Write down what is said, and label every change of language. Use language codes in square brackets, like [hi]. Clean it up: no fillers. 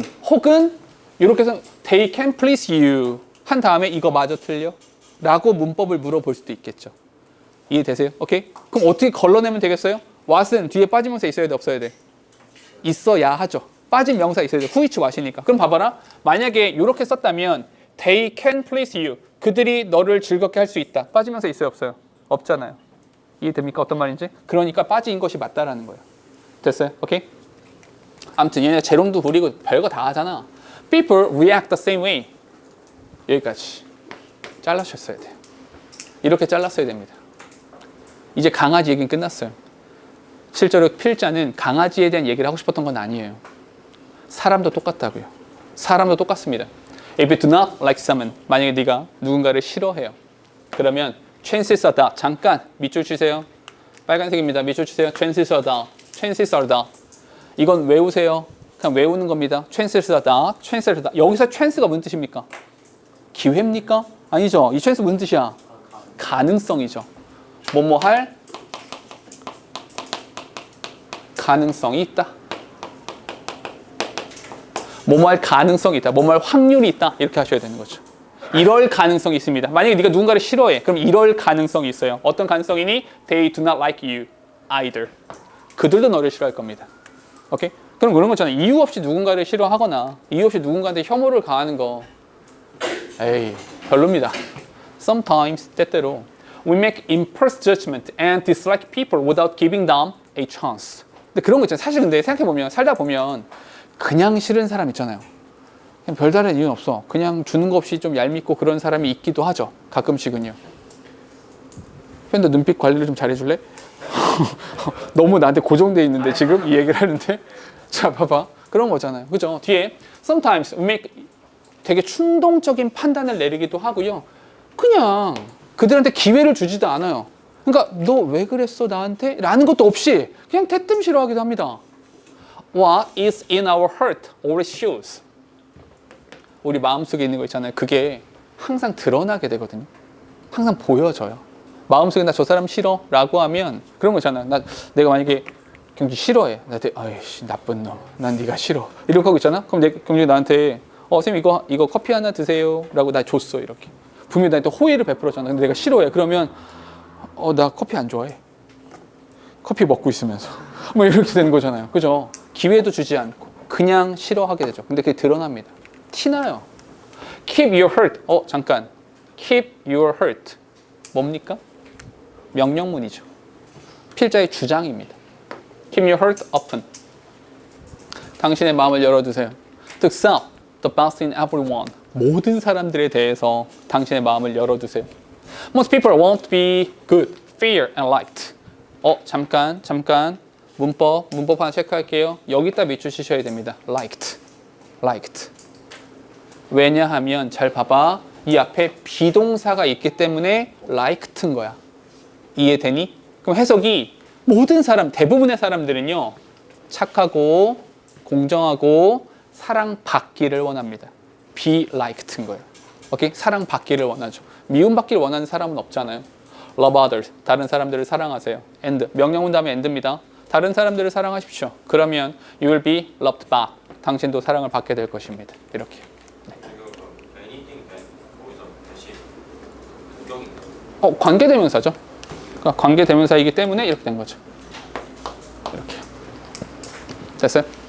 [ko] 혹은 이렇게 해서 [en] they can please you [ko] 한 다음에 이거 마저 틀려? 라고 문법을 물어볼 수도 있겠죠. 이해되세요? 오케이? 그럼 어떻게 걸러내면 되겠어요? what은 뒤에 빠지면서 있어야 돼, 없어야 돼? 있어야 하죠. 빠진 명사 있어야 돼. who, which, what이니까. 그럼 봐봐라. 만약에 이렇게 썼다면 [en] they can please you. [ko] 그들이 너를 즐겁게 할 수 있다. 빠지면서 있어요, 없어요? 없잖아요. 이해됩니까? 어떤 말인지? 그러니까 빠진 것이 맞다라는 거예요. 됐어요? 오케이? 아무튼 얘네 재롱도 부리고 별거 다 하잖아. [en] People react the same way. [ko] 여기까지. 잘라주셨어야 돼요. 이렇게 잘랐어야 됩니다. 이제 강아지 얘기는 끝났어요. 실제로 필자는 강아지에 대한 얘기를 하고 싶었던 건 아니에요. 사람도 똑같다고요. 사람도 똑같습니다. [en] If you do not like someone, [ko] 만약에 네가 누군가를 싫어해요. 그러면 [en] chances are that, [ko] 잠깐 밑줄 치세요. 빨간색입니다. 밑줄 치세요. [en] chances are that. [ko] 이건 외우세요. 그냥 외우는 겁니다. [en] chances are that. [ko] 여기서 chance가 무슨 뜻입니까? 기회입니까? 아니죠. 이 chance 무슨 뜻이야? 가능성이죠. 뭐뭐 할 가능성이 있다. 뭐뭐 할 가능성이 있다. 뭐뭐 할 확률이 있다. 이렇게 하셔야 되는 거죠. 이럴 가능성이 있습니다. 만약에 네가 누군가를 싫어해. 그럼 이럴 가능성이 있어요. 어떤 가능성이니? [en] They do not like you either. [ko] 그들도 너를 싫어할 겁니다. 오케이? 그럼 그런 거잖아요. 이유 없이 누군가를 싫어하거나 이유 없이 누군가한테 혐오를 가하는 거 에이 별로입니다. [en] Sometimes [ko] 때때로 [en] we make impulse judgment and dislike people without giving them a chance. [ko] 근데 그런 거 있잖아요. 사실 근데 생각해보면 살다 보면 그냥 싫은 사람 있잖아요. 그냥 별다른 이유는 없어. 그냥 주는 거 없이 좀 얄밉고 그런 사람이 있기도 하죠. 가끔씩은요. 팬도 눈빛 관리를 좀 잘해줄래? 너무 나한테 고정돼 있는데 지금 이 얘기를 하는데 자 봐봐 그런 거잖아요. 그죠? 뒤에 [en] sometimes we make [ko] 되게 충동적인 판단을 내리기도 하고요. 그냥 그들한테 기회를 주지도 않아요. 그러니까 너 왜 그랬어 나한테? 라는 것도 없이 그냥 대뜸 싫어하기도 합니다. [en] What is in our heart always shows. [ko] 우리 마음속에 있는 거 있잖아요. 그게 항상 드러나게 되거든요. 항상 보여져요. 마음속에 나 저 사람 싫어 라고 하면 그런 거 있잖아요. 내가 만약에 경주 싫어해. 나한테 아이씨 나쁜 놈. 난 네가 싫어. 이렇게 하고 있잖아. 그럼 경주 나한테 선생님 이거 커피 하나 드세요 라고 나 줬어 이렇게. 분명히 나한테 호의를 베풀었잖아. 근데 내가 싫어해. 그러면 나 커피 안 좋아해. 커피 먹고 있으면서 뭐 이렇게 되는 거잖아요. 그죠? 기회도 주지 않고 그냥 싫어하게 되죠. 근데 그게 드러납니다. 티나요. [en] Keep your hurt. [ko] 잠깐. [en] Keep your hurt. [ko] 뭡니까? 명령문이죠. 필자의 주장입니다. [en] Keep your heart open. [ko] 당신의 마음을 열어두세요. [en] To accept the best in everyone. [ko] 모든 사람들에 대해서 당신의 마음을 열어두세요. [en] Most people want to be good, fair, and liked. [ko] 잠깐. 문법 하나 체크할게요. 여기다 밑줄 치셔야 됩니다. [en] liked. [ko] 왜냐하면 잘 봐봐. 이 앞에 비동사가 있기 때문에 liked인 거야. 이해되니? 그럼 해석이 모든 사람, 대부분의 사람들은요. 착하고 공정하고 사랑받기를 원합니다. be liked인 거예요. 오케이? 사랑받기를 원하죠. 미움받기를 원하는 사람은 없잖아요. [en] Love others. [ko] 다른 사람들을 사랑하세요. [en] And. [ko] 명령문 다음에 and입니다. 다른 사람들을 사랑하십시오. 그러면 [en] you will be loved back. [ko] 당신도 사랑을 받게 될 것입니다. 이렇게. [en] anything can [ko] 거기서 대신 동경인가요? 관계대명사죠. 그러니까 관계대명사이기 때문에 이렇게 된 거죠. 이렇게. 됐어요?